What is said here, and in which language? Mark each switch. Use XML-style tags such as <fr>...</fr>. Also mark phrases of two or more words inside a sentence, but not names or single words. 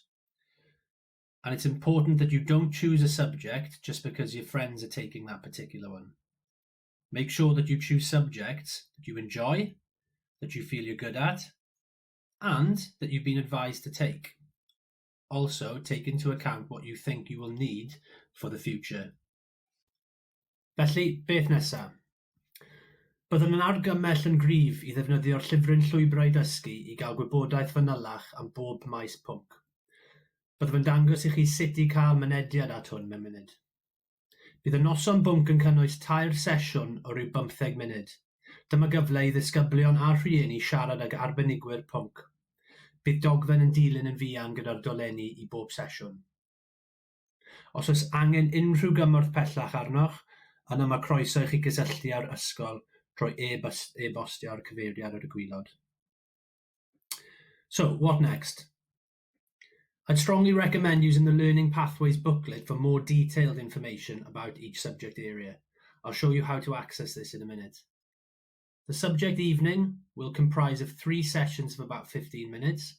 <en>And it's important that you don't choose a subject just because your friends are taking that particular one. Make sure that you choose subjects that you enjoy, that you feel you're good at, and that you've been advised to take. Also, take into account what you think you will need for the future.</en> <cy>Felly, beth nesaf? Byddwn yn argymell yn gryf i ddefnyddio'r llyfryn llwybrau dysgu i gael gwybodaeth fanylach am bob maes pwnc. Byddwn yn dangos i chi sut i cael mynediad at hwn mewn munud. Bydd y noson bwnc yn cynnwys 2 sesiwn o ryw 15 munud. Dyma gyfle i ddisgyblion a rhieni siarad ag arbenigwyr pwnc. Bydd dogfen yn dilyn yn fuan gyda'r dolenni i bob sesiwn. Os oes angen unrhyw gymorth pellach arnoch, yna mae croeso i chi gysylltu â'r ysgol trwy e-bostio'r cyfeiriad ar y gwylod.</cy> <en>So, what next? I'd strongly recommend using the Learning Pathways booklet for more detailed information about each subject area. I'll show you how to access this in a minute. The subject evening will comprise of 3 sessions of about 15 minutes.</en>